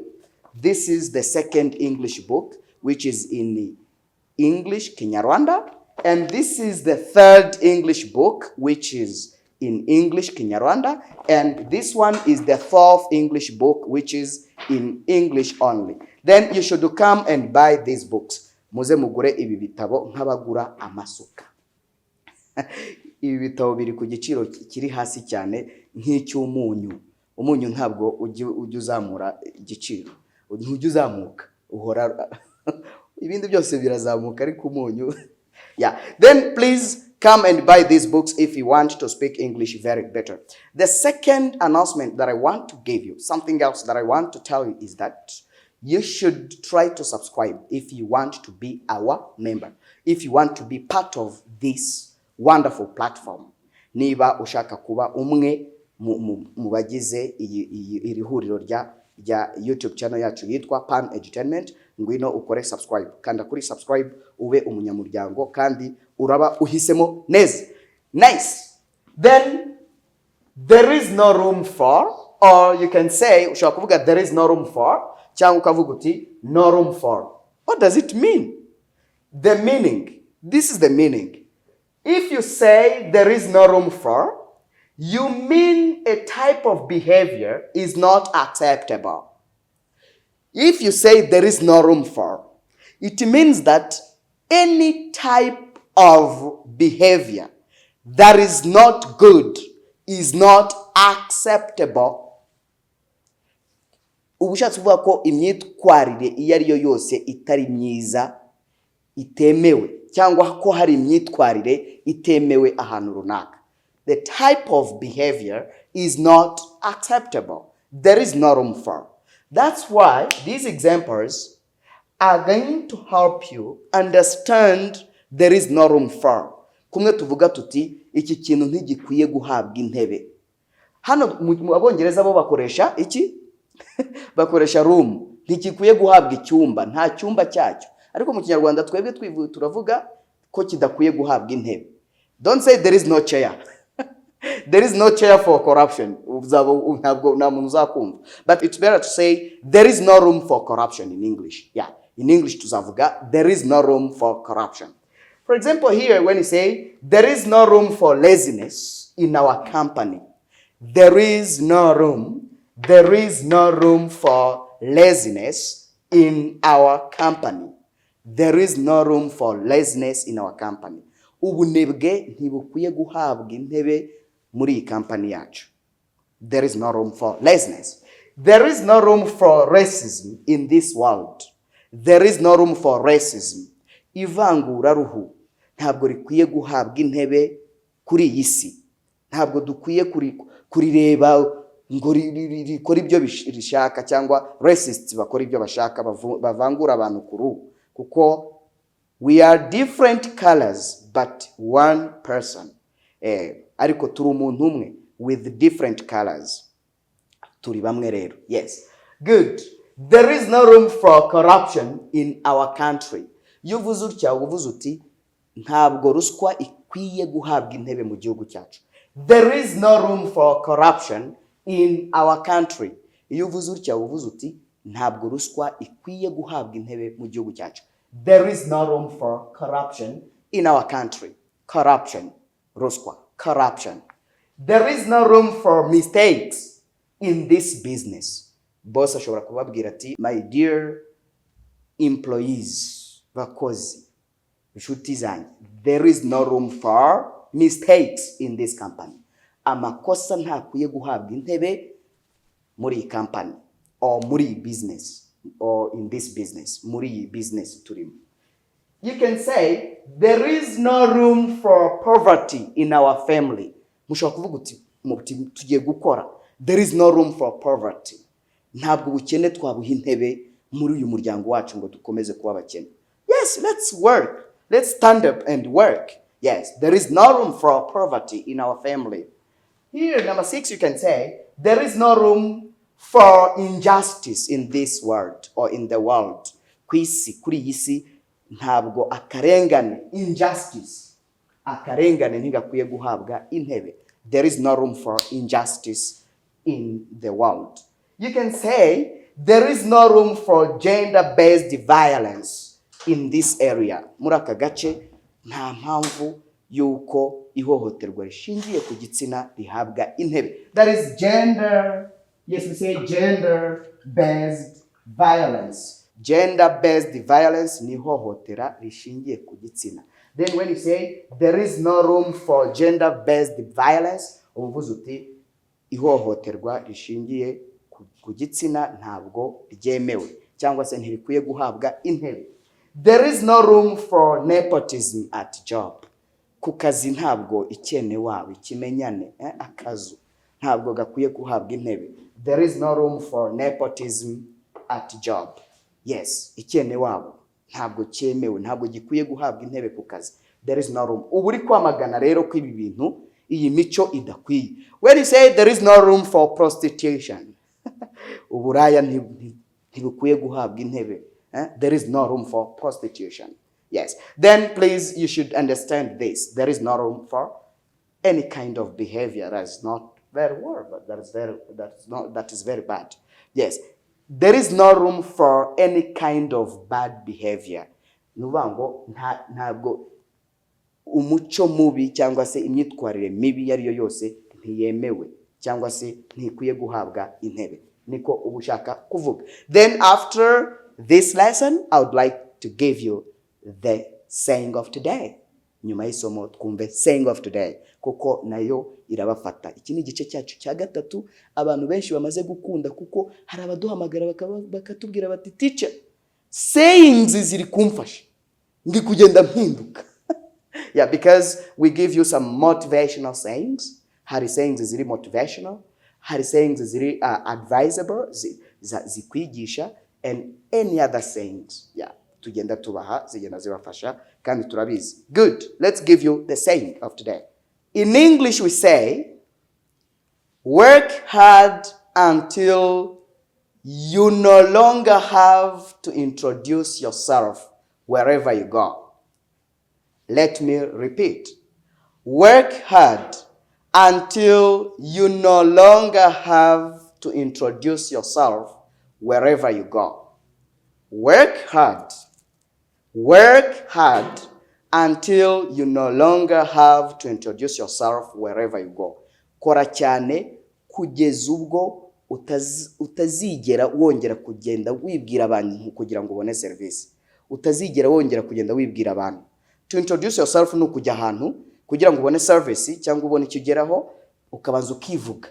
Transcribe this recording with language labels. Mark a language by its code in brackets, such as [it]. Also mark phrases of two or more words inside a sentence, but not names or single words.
[en] This is the second English book, which is in English Kinyarwanda. And this is the third English book, which is in English Kinyarwanda. And this one is the fourth English book, which is in English only. Then you should come and buy these books. [rw] Muze mugure ibi bitabo nk'abagura amasuka. Ibi bitabo biri ku giciro kiri hasi cyane nk'icy'umunyu. Umunyu ntabwo ujya uzamura igiciro. Ujya uzamuka. Uhora ibindi byose birazamuka ariko umunyu. [en] Yeah. Then please come and buy these books if you want to speak English very better. The second announcement that I want to give you, something else that I want to tell you is that you should try to subscribe if you want to be our member, if you want to be part of this wonderful platform. [rw] Niba ushaka kuba umwe mu bagize iri huriro rya YouTube channel yacu yitwa Pan Entertainment, ngwino ukore subscribe. Kanda kuri subscribe ube umunyamuryango kandi uraba uhisemo neza. [en] Nice. Then there is no room for, or you can say [rw] ushaka kuvuga [en] there is no room for [rw] cyangwa ukavuga uti [en] no room for. What does it mean? The meaning. This is the meaning. If you say there is no room for, you mean a type of behavior is not acceptable. If you say there is no room for, it means that any type of behavior that is not good is not acceptable. [rw] Ubushatse kuvuga ko imyitwarire iyo ari yo yose itari myiza itemewe cyangwa ko hari imyitwarire itemewe ahantu runaka. [en] The type of behavior is not acceptable. There is no room for. That's why these examples are going to help you understand there is no room for. [rw] Kumwe tuvuga tuti iki kintu ntigikwiye guhabwa intebe. Hano mu Abongereza bo bakoresha iki? Bakoresha room. Ntigikwiye guhabwa icyumba, nta cyumba cyacyo. Ariko mu Kinyarwanda twebwe turavuga ko kidakwiye guhabwa intebe. [en] Don't say there is no chair. There is no chair for corruption. But it's better to say there is no room for corruption in English. Yeah, in English tuzavuga there is no room for corruption. For example, here when you say there is no room for laziness in our company. There is no room for laziness in our company. There is no room for laziness in our company. [rw] Ubunebwe ntibukwiye guhabwa intebe muri iyi company yacu. [en] There is no room for laziness. There is no room for racism in this world. There is no room for racism. [rw] Ivangura ruhu ntabwo rikwiye guhabwa intebe kuri iyi si. Ntabwo dukwiye kurireba ngo rikora ibyo rishaka cyangwa racists bakora ibyo bashaka bavangura abantu ku ruhu. [en] Kuko we are different colors but one person. [rw] Ariko turi umuntu umwe [en] with different colors. [rw] Turi bamwe rero. [en] Yes. Good. There is no room for corruption in our country. [rw] Iyo uvuze utya uvuze uti ntabwo ruswa ikwiye guhabwa intebe mu gihugu cyacu. [en] There is no room for corruption in our country. [rw] Iyo uvuze utya uvuze uti ntabwo ruswa ikwiye guhabwa intebe mu gihugu cyacu. [en] There is no room for corruption in our country. Corruption. Ruswa. Corruption. There is no room for mistakes in this business. [rw] Boss ashobora kubabwira ati, [en] my dear employees, [rw] bakozi, inshuti zanjye, [en] there is no room for mistakes in this company. [rw] Amakosa ntakwiye guhabwa intebe muri company or muri business [en] or in this business, [rw] muri business turimo. [en] You can say there is no room for poverty in our family. [rw] Mushobora kuvuga uti tugiye gukora. [en] There is no room for poverty. [rw] Ntabwo ubukene twabuha intebe muri uyu muryango wacu ngo dukomeze kuba abakene. [en] Yes, let's work. Let's stand up and work. Yes, there is no room for poverty in our family. Here, number 6, you can say there is no room for injustice in this world or in the world. [rw] Kwisi, kuri yisi, ntabwo akarengane, injustice. Akarengane ntigakwiye guhabwa intebe. [en] There is no room for injustice in the world. You can say there is no room for gender-based violence in this area. [rw] Muri aka gace nta mpamvu yuko ihohoterwa rishingiye ku gitsina rihabwa intebe. [en] That is gender, yes we say gender-based violence. Gender-based violence [rw] ni ihohotera rishingiye ku gitsina. [en] Then when you say there is no room for gender-based violence, [rw] uvuze uti ihohoterwa rishingiye ku gitsina ntabwo ryemewe cyangwa se ntirikwiye guhabwa intebe. [en] There is no room for nepotism at job. [rw] Ku kazi ntabwo ikene wawe ikimenyane akazu ntabwo gakwiye guhabwa intebe. [en] There is no room for nepotism at job. Yes, [rw] ikene wawe ntabwo cyemewe, ntabwo gikwiye guhabwa intebe ku kazi. [en] There is no room. [rw] Ubu uri kwamagana rero ko ibi bintu iyi mico idakwiye. [en] When you say there is no room for prostitution, [rw] uburaya ntibukwiye guhabwa intebe. [en] There is no room for prostitution. Yes. Then please, you should understand this. There is no room for any kind of behavior that is not very well, but that is very bad. Yes. There is no room for any kind of bad behavior. [rw] Nuvango ntabwo umuco mubi cyangwa se imyitwarire mibi yariyo yose ntiyemewe cyangwa se ntikwiye guhabwa intebe. Niko ubushaka kuvuga. [en] Then after this lesson, I would like to give you the saying of today. [rw] Nyuma y'isomo twumve [en] saying of today [rw] kuko nayo irabafata. Iki ni igice cyacu cya gatatu abantu benshi bamaze gukunda kuko hari abaduhamagara bakatubwira bati teacher, sayings ziri kumfasha ndi kugenda mpinduka. [en] Yeah, because we give you some motivational sayings. [rw] Hari sayings ziri motivational, hari sayings ziri advisable zikwigisha, [en] and any other sayings. Yeah, [rw] tugenda tubaha zigenda zibafasha kandi turabizi. [en] Good, let's give you the saying of today. In English we say, work hard until you no longer have to introduce yourself wherever you go. Let me repeat. Work hard until you no longer have to introduce yourself wherever you go. Work hard. Work hard until you no longer have to introduce yourself wherever you go. [rw] Kora cyane kugeza ubwo utazigera wongera kugenda wibwira abantu kugira ngo ubone service. Utazigera wongera kugenda wibwira abantu. [en] To introduce yourself [rw] no kujya ahantu kugira ngo ubone service cyangwa ubone icyo ugeraho ukabanza ukivuga.